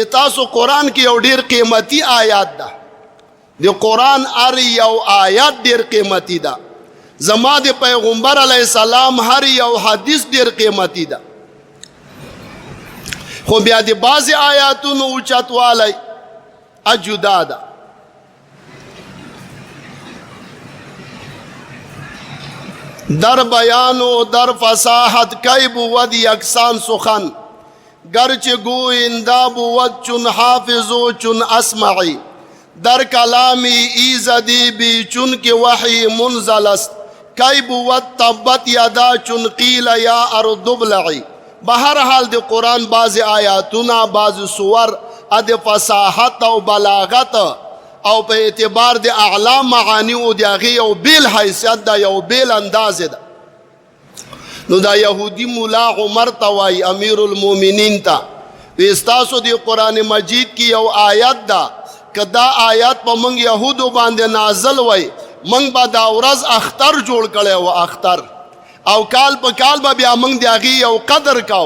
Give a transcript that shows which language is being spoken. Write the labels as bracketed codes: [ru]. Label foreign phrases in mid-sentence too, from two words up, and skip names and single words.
[ps] تاسو قرآن کې یو ډېر قیمتي آیات ده، د قرآن هر یو آیات ډېر قیمتي ده. زما د پیغمبر [ar] علیه السلام [ps] هر یو حدیث ډېر قیمتي ده، خو بیا د بعضې آیاتونو اوچتوالی جدا ده. [fa] در بیان و در فصاحت کی بود یکسان سخن، گرچه گوینده بود چون حافظ و چون اسمعی. در کلامی ایزدی بی چون که وحی منزل است، کی بود [ar] تبت یدا [fa] چون [ar] قیل یا ارض ابلعی. [ps] بهر حال د قرآن بعض آیاتونه، بعض سور د فصاحت او بلاغت او په اعتبار د اعلا معانی او د هغې یو بیل حیثیت ده، یو بیل اندازې ده. نو دا یهودي مولا عمر ته وایي [ar] امیر المؤمنین [ps] ته، وی ستاسو د قرآن مجید کې یو آیت ده، که دا آیت په موږ یهودو باندې نازل وای موږ به دا ورځ اختر جوړ کړی و، اختر، او کال په کال به بیا موږ د هغې یو قدر کوو.